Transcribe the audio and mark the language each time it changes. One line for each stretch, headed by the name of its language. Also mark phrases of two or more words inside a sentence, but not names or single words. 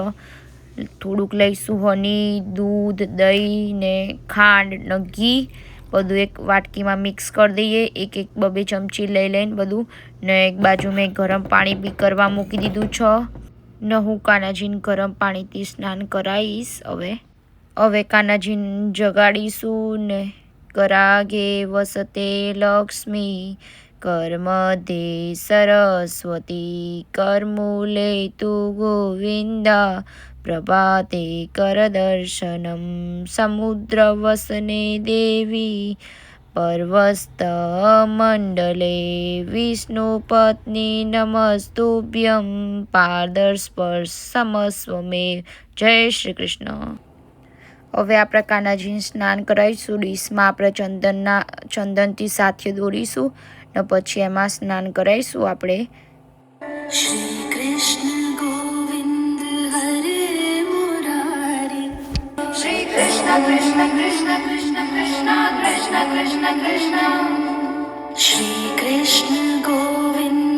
Gujarati: થોડુંક લઈશું હની, દૂધ, દહીં ને ખાંડ ને ઘી બધું એક વાટકીમાં મિક્સ કરી દઈએ। એક 2 ચમચી લઈને બધું ને એક બાજુ મેં ગરમ પાણી બી કરવા મૂકી દીધું છે ને હું કાનાજીને ગરમ પાણીથી સ્નાન કરાવીશ। હવે કાનાજીને જગાડીશું ને
Sanskrit: करागे वसते लक्ष्मी कर्मध्ये सरस्वती कर्मूले तु गोविंदा प्रभाते करदर्शनम समुद्रवसने देवी पर्वस्तमण्डले विष्णुपत्नी नमस्तुभ्यं पादस्पर्श समस्व मे। जय श्री कृष्ण।
Gujarati: હવે આપણે કાનાજીને સ્નાન કરાવીશું। ડીશમાં આપણે ચંદનથી સાથે દોરીશું ને પછી એમાં સ્નાન કરાવીશું આપણે।
Sanskrit: श्री कृष्ण गोविंद हरे मुरारी, श्री कृष्ण कृष्ण कृष्ण कृष्ण कृष्ण कृष्ण कृष्ण कृष्ण, श्री कृष्ण गोविंद